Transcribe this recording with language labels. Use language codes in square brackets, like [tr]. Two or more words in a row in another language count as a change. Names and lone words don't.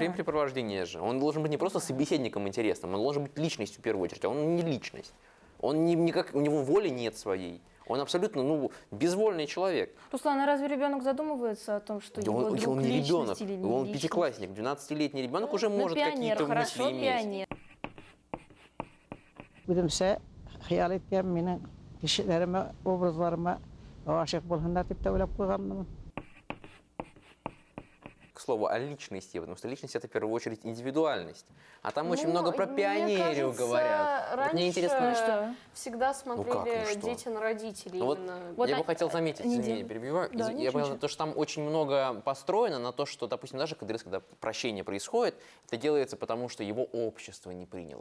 [ru] времяпрепровождение же. Он должен быть не просто собеседником интересным, он должен быть личностью в первую очередь, а он не личность. Он никак, у него воли нет своей. Он абсолютно, безвольный человек. Руслан, а разве ребенок задумывается о том, что его друг Он не личность ребенок, или не он личность? пятиклассник, 12-летний ребенок уже может пионер, какие-то хорошо, мысли иметь. пионер. [crh] Gülümse hayal etken menin kişilerime, obrazlarıma aşık bolğanlar dep söylep koyganmyn. [ru] К слову о личности, потому что личность — это в первую очередь индивидуальность. А там очень много про мне пионерию кажется, говорят. Вот Раньше мне интересно, всегда смотрели что? дети на родителей. Вот именно. я бы хотел заметить, извини, перебиваю. Да, Я понял, то, что там очень много построено на то, что, допустим, даже когда прощение происходит, это делается потому, что его общество не приняло.